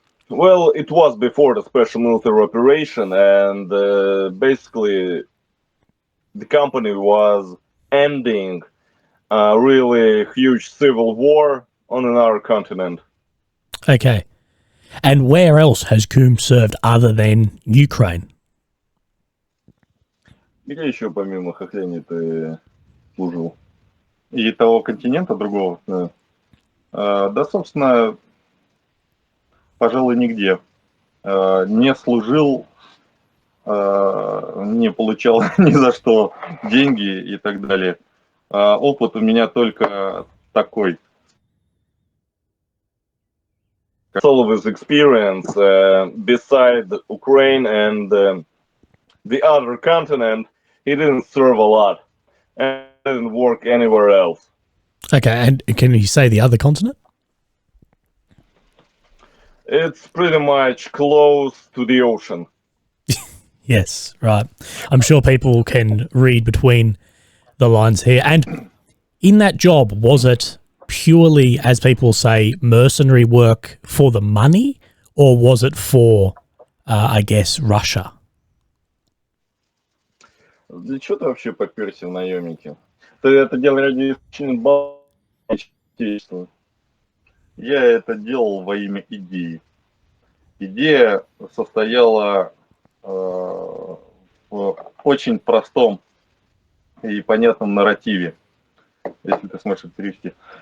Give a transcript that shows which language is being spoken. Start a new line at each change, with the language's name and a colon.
English: Well, it was before the special military operation, and basically the company was ending a really huge civil war on another continent. Okay. And where else has Coombe served other than Ukraine?
Russian: Где еще помимо Хохляни ты служил? И того континента другого? Да. Да, собственно, пожалуй, нигде. Не служил, не получал ни за что деньги и так далее. Опыт у меня только такой.
English: All of his experience beside Ukraine and the other continent, he didn't serve a lot and didn't work anywhere else. Okay, and can you say the other continent? It's pretty much close to the ocean. Yes, right. I'm sure people can read between the lines here. And in that job, was it purely, as people say, mercenary work for the money, or was it for, I guess, Russia?
Russian: Для чего ты вообще попёрся в наемники? Ты это делал ради отечества? Я это делал во имя идеи. Идея состояла в очень простом и понятном нарративе, если ты сможешь это перевести.